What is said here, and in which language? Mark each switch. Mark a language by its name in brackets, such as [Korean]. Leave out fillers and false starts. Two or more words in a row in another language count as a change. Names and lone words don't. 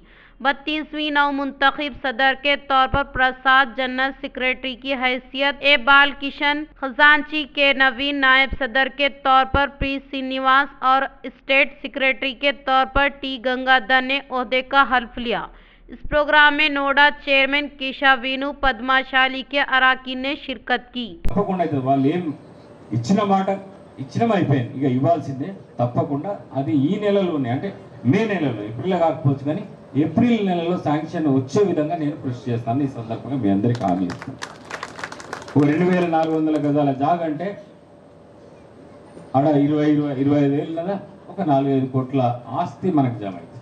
[Urdu] 32ویں نو منتخب صدر کے طور پر پرساد، جنرل سیکریٹری کی حیثیت A بال کشن، خزانچی کے نوین، نائب صدر کے طور پر P سرینیواس اور اسٹیٹ سیکریٹری کے طور پر T گنگادھر نے عہدے کا حلف لیا۔ اس پروگرام میں نوڈا چیئرمین کیشا وینو پدما شالی کے اراکین نے شرکت کی۔ [Telugu] ఇచ్చిన మాట అయిపోయింది, ఇక ఇవ్వాల్సిందే తప్పకుండా. అది ఈ నెలలోనే, అంటే మే నెలలో, ఏప్రిల్ కాకపోవచ్చు కానీ ఏప్రిల్ నెలలో శాంక్షన్ వచ్చే విధంగా నేను కృషి చేస్తాను. ఈ సందర్భంగా మీ అందరికీ హామీ ఇస్తాను. 2400 గజాల జాగ అంటే ఆడ 25 వేలు కదా, ఒక 4-5 కోట్ల ఆస్తి మనకు జమ అవుతుంది.